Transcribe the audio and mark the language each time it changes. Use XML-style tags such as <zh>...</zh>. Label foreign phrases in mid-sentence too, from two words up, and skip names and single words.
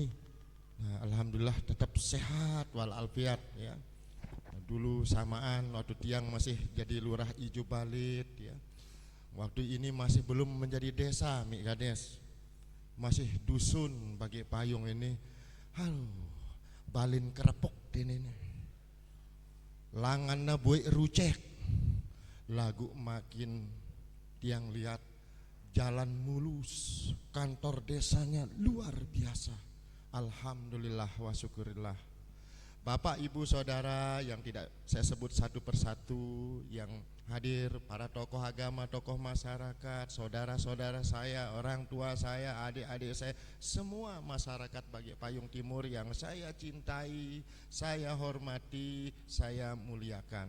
<id>Nah, alhamdulillah tetap sehat walafiat ya. Dulu samaan waktu tiang masih jadi lurah Ijo Balit ya. Waktu ini masih belum menjadi desa Mi Kades. Masih dusun bagi payung ini.</id> <sas>Halo, balin kerepuk ini. Langanna buik rucek.</sas> <id>Lagu makin tiang lihat jalan mulus, kantor desanya luar biasa. Alhamdulillah wa syukurillah. Bapak, ibu, saudara yang tidak saya sebut satu persatu yang hadir, para tokoh agama, tokoh masyarakat, saudara-saudara saya, orang tua saya, adik-adik saya, semua masyarakat Bagi Payung Timur yang saya cintai, saya hormati, saya muliakan.</id>